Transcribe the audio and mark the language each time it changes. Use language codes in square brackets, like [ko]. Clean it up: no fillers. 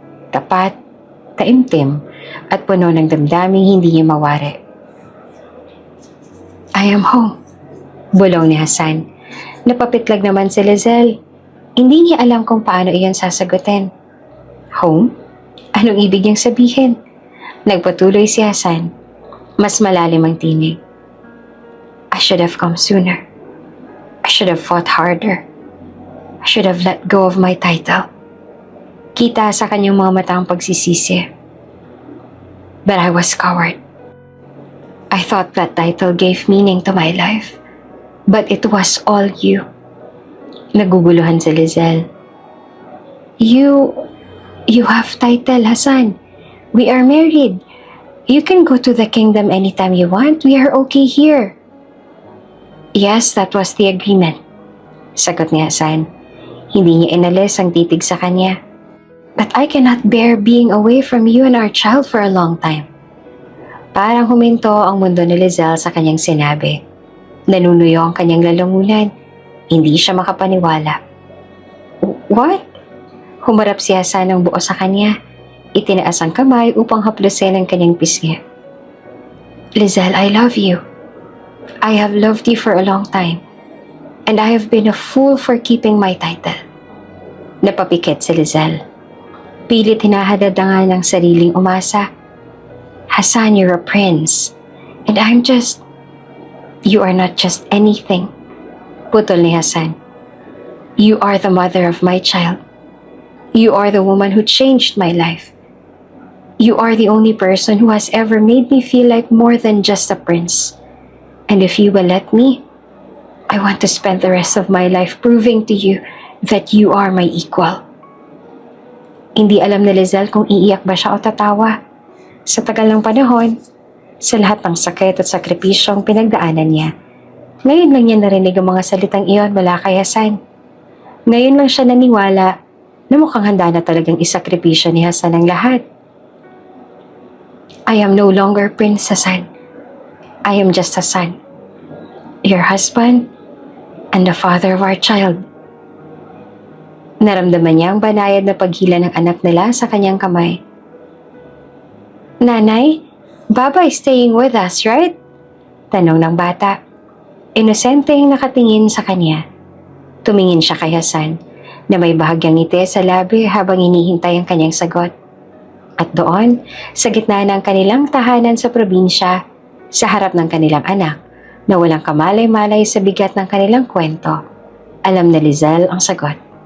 [tl] Tapat, taimtim, at puno ng damdaming hindi niya mawari. [en] I am home, [tl] bulong ni Hasan. Napapitlag naman si Lizelle. Hindi niya alam kung paano iyon sasagutin. Home? Anong ibig niyang sabihin? Nagpatuloy si Hasan. Mas malalim ang tinig. [en] I should have come sooner. I should have fought harder. I should have let go of my title. [tl] Kita sa kanyang mga mata ang pagsisisi. [en] But I was coward. I thought that title gave meaning to my life. But it was all you. [tl] Naguguluhan si Lizelle. [en] You have title, Hasan. We are married. You can go to the kingdom anytime you want. We are okay here. Yes, that was the agreement. [tl] Sagot ni Hasan. Hindi niya inalis ang titig sa kanya. [en] But I cannot bear being away from you and our child for a long time. [tl] Parang huminto ang mundo ni Lizelle sa kanyang sinabi. Nanunuyo ang kanyang lalamunan. Hindi siya makapaniwala. [en] What? [tl] Humarap si Hasan ng buo sa kanya. Itinaas ang kamay upang haplusin ang kanyang pisngi. [en] Lizelle, I love you. I have loved you for a long time. And I have been a fool for keeping my title. [tl] Napapikit si Lizelle. Pilit hinahadangan ng sariling umasa. [en] Hasan, you're a prince. And I'm just... You are not just anything. [tl] Putol ni Hasan. [en] You are the mother of my child. You are the woman who changed my life. You are the only person who has ever made me feel like more than just a prince. And if you will let me, I want to spend the rest of my life proving to you that you are my equal. [tl] Hindi alam ni Lizelle kung iiyak ba siya o tatawa. Sa tagal ng panahon, sa lahat ng sakit at sakripisyong pinagdaanan niya, ngayon lang niya narinig ang mga salitang iyon mula kay Hasan. Ngayon lang siya naniwala na mukhang handa na talagang isakripisyo ni Hasan ang lahat. [en] I am no longer Prince Hasan. I am just Hasan, your husband and the father of our child. [tl] Naramdaman niya ang banayad na paghila ng anak nila sa kanyang kamay. [en] Nanay, Baba is staying with us, right? [tl] Tanong ng bata. Inosenteng nakatingin sa kanya. Tumingin siya kay Hasan na may bahagyang ngiti sa labi habang hinihintay ang kanyang sagot. At doon, sa gitna ng kanilang tahanan sa probinsya, sa harap ng kanilang anak, na walang kamalay-malay sa bigat ng kanilang kwento, alam na Lizelle ang sagot.